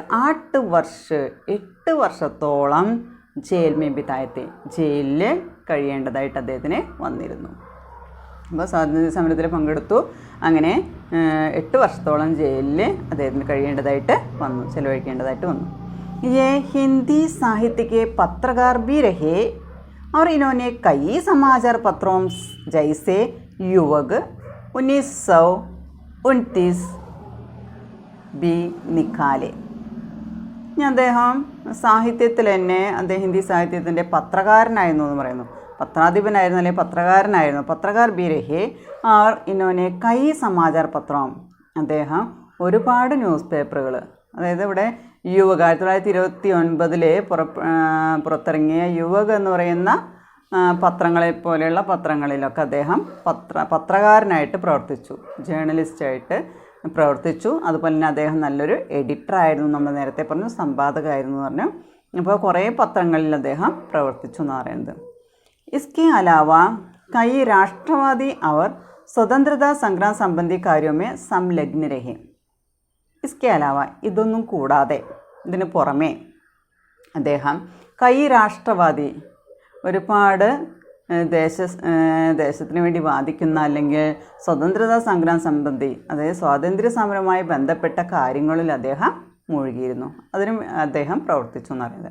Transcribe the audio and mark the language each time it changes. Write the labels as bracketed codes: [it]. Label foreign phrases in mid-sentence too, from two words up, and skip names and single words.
[ml] 8 വർഷ, 8 വർഷത്തോളം [hi] जेल में बिताए थे, [ml] ജയിലിൽ കഴിയേണ്ടതായിട്ട് അദ്ദേഹത്തിന് വന്നിരുന്നു. അപ്പോൾ സ്വാതന്ത്ര്യ സമരത്തിൽ പങ്കെടുത്തു, അങ്ങനെ 8 വർഷത്തോളം ജയിലിൽ അദ്ദേഹത്തിന് കഴിയേണ്ടതായിട്ട് വന്നു, ചെലവഴിക്കേണ്ടതായിട്ട് വന്നു. [hi] ये हिंदी साहित्य के पत्रकार भी रहे और इन्होंने कई समाचार पत्रों जैसे युवक 1929 भी निकाले. [ml] അദ്ദേഹം സാഹിത്യത്തിൽ തന്നെ അദ്ദേഹം ഹിന്ദി സാഹിത്യത്തിൻ്റെ പത്രകാരനായിരുന്നു എന്ന് പറയുന്നു. പത്രാധിപനായിരുന്നു അല്ലെങ്കിൽ പത്രകാരനായിരുന്നു. [hi] पत्रकार भी रहे और इन्होंने कई समाचार पत्रों, [ml] അദ്ദേഹം ഒരുപാട് ന്യൂസ് പേപ്പറുകൾ, അതായത് ഇവിടെ യുവക് 1929 പുറത്തിറങ്ങിയ യുവക് എന്ന് പറയുന്ന പത്രങ്ങളെ പോലെയുള്ള പത്രങ്ങളിലൊക്കെ അദ്ദേഹം പത്രകാരനായിട്ട് പ്രവർത്തിച്ചു, ജേർണലിസ്റ്റായിട്ട് പ്രവർത്തിച്ചു. അതുപോലെ തന്നെ അദ്ദേഹം നല്ലൊരു എഡിറ്ററായിരുന്നു, നമ്മൾ നേരത്തെ പറഞ്ഞു, സമ്പാദകമായിരുന്നു എന്ന് പറഞ്ഞു. അപ്പോൾ കുറേ പത്രങ്ങളിൽ അദ്ദേഹം പ്രവർത്തിച്ചു എന്ന് പറയുന്നത്. [hi] इसके अलावा कई राष्ट्रवादी और स्वतंत्रता संग्राम संबंधी कार्यों में संलग्न रहे. इसके अलावा, [ml] ഇതൊന്നും കൂടാതെ, ഇതിന് പുറമേ അദ്ദേഹം [hi] कई राष्ट्रवादी, [ml] ഒരുപാട് ദേശത്തിന് വേണ്ടി വാദിക്കുന്ന അല്ലെങ്കിൽ [hi] स्वतंत्रता संग्राम संबंधी, [ml] അതായത് സ്വാതന്ത്ര്യ സമരവുമായി ബന്ധപ്പെട്ട കാര്യങ്ങളിൽ അദ്ദേഹം മുഴുകിയിരുന്നു, അതിനും അദ്ദേഹം പ്രവർത്തിച്ചു എന്ന് പറയുന്നത്.